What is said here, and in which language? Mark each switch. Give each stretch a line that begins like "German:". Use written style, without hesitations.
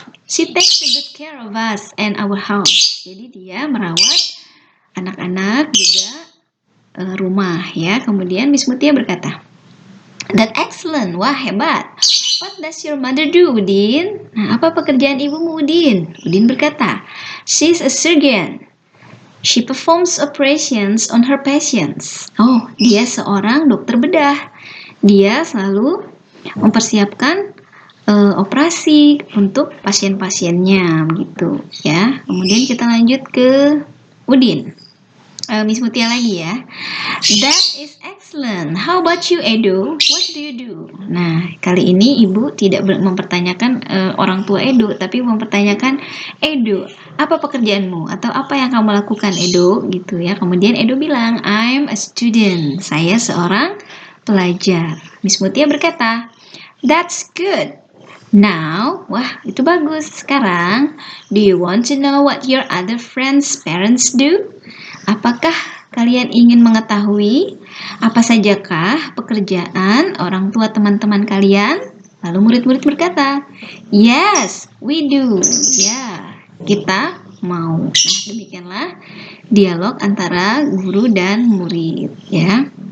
English: She takes a good care of us and our house.
Indonesian: Jadi dia merawat anak-anak juga rumah ya. Kemudian Miss Mutia berkata,
English: that excellent,
Indonesian: wah hebat.
English: What does your mother do, Udin?
Indonesian: Nah, apa pekerjaan ibumu,
English: Udin?
Indonesian: Udin berkata,
English: she's a surgeon. She performs operations on her patients.
Indonesian: Oh, dia seorang dokter bedah. Dia selalu mempersiapkan operasi untuk pasien-pasiennya gitu ya. Kemudian kita lanjut ke Udin. Miss Mutia lagi ya.
English: That is excellent. How about you, Edo? What do you do?
Indonesian: Nah, kali ini Ibu tidak mempertanyakan orang tua Edo, tapi mempertanyakan Edo, apa pekerjaanmu? Atau apa yang kamu lakukan, Edo? Gitu ya. Kemudian Edo bilang,
English: I'm a student.
Indonesian: Saya seorang pelajar. Miss Mutia berkata,
English: that's good.
Indonesian: Now, wah itu bagus.
English: Sekarang, do you want to know what your other friends' parents do?
Indonesian: Apakah kalian ingin mengetahui apa sajakah pekerjaan orang tua teman-teman kalian? Lalu murid-murid berkata,
English: yes, we do.
Indonesian: Ya, kita mau. Nah, demikianlah dialog antara guru dan murid, ya.